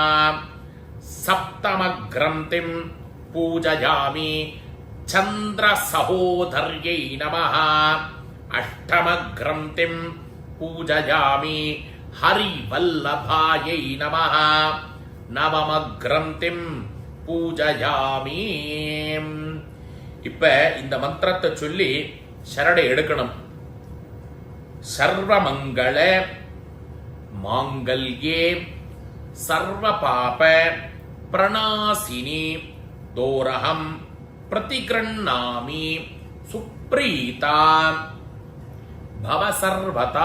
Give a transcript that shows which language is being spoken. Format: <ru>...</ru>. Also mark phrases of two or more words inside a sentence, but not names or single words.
<sa>सप्तमग्रन्थिं पूजयामि चन्द्रसहोदर्यै नमः अष्टमग्रन्थिं पूजयामि हरिवल्लभायै नमः नवमग्रन्थिं பூஜயாமி.</sa> <ta>இப்ப இந்த மந்திரத்தை சொல்லி சரடை எடுக்கணும்.</ta> <sa>सर्वमङ्गल माङ्गल्ये सर्व पाप प्रणाशिनि तोरकम् प्रतिगृह्णामि सुप्रीता भव सर्वदा.</sa>